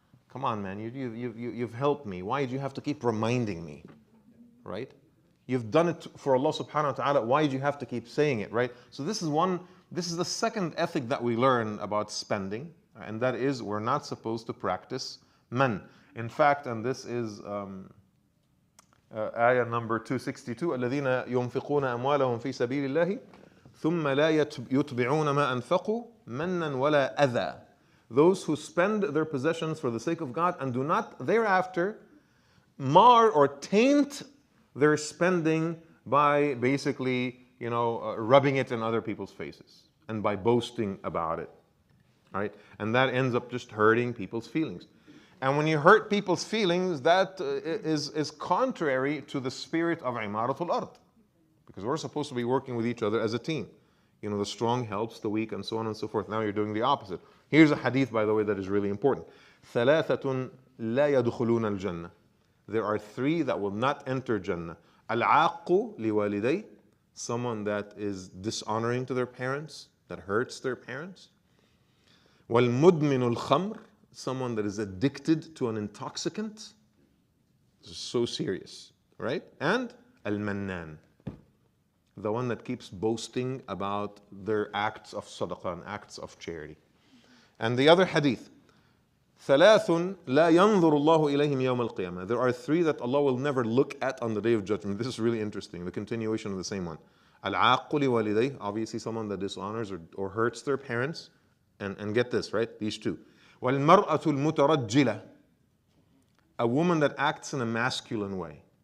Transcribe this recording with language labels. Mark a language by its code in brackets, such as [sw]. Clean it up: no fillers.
[en] Come on, man, you've helped me. Why do you have to keep reminding me, right? You've done it for Allah subhanahu wa ta'ala. Why do you have to keep saying it, right? So this is the second ethic that we learn about spending, and that is we're not supposed to practice man. In fact, and this is ayah number 262, [ar] الذين ينفقون أموالهم في سبيل الله ثم لا يتبعون ما أنفقوا منا ولا أذى. [en] Those who spend their possessions for the sake of God and do not thereafter mar or taint their spending by basically, rubbing it in other people's faces and by boasting about it. Right? And that ends up just hurting people's feelings. And when you hurt people's feelings, that is contrary to the spirit of Imaratul Ard. Because we're supposed to be working with each other as a team. The strong helps the weak and so on and so forth. Now you're doing the opposite. Here's a hadith, by the way, that is really important. [ar] ثلاثة لا يدخلون الجنة. [en] There are three that will not enter Jannah. [ar] العاق لوالديه, [en] someone that is dishonoring to their parents, that hurts their parents. [ar] وَالْمُدْمِنُ الْخَمْرِ, [en] someone that is addicted to an intoxicant. This is so serious, right? And al-mannan, the one that keeps boasting about their acts of sadaqah and acts of charity. And the other hadith, [ar] ثلاث لا ينظر الله إليهم يوم القيامة. [en] There are three that Allah will never look at on the day of judgment. This is really interesting, the continuation of the same one. [ar] العاق لوالديه, [en] obviously someone that dishonors or hurts their parents. And get this, right? These two. [ar] وَالْمَرْأَةُ الْمُتَرَجِّلَةُ, [en] a woman that acts in a masculine way.